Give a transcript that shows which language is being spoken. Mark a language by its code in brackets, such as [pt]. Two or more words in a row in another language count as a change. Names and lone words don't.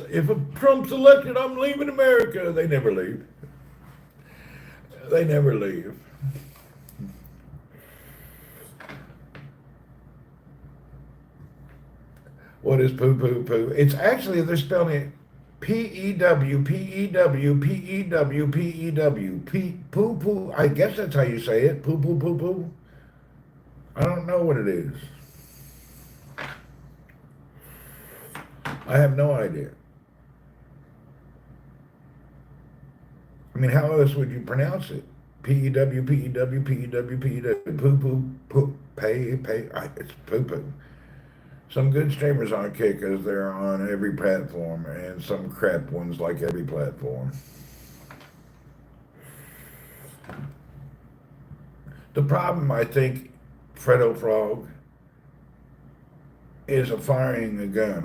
[en] If Trump's elected, I'm leaving America. They never leave. They never leave. What is poo poo poo? It's actually, they're spelling it P-E-W, P-E-W, P-E-W, P-E-W, poo poo. I guess that's how you say it. Poo poo poo poo. I don't know what it is. I have no idea. I mean, how else would you pronounce it? P-E-W, P-E-W, P-E-W, P-E-W, poo poo poo, pay. It's poo poo. Some good streamers on Kick because they're on every platform, and some crap ones like every platform. The problem, I think, Fredo Frog, is a firing a gun.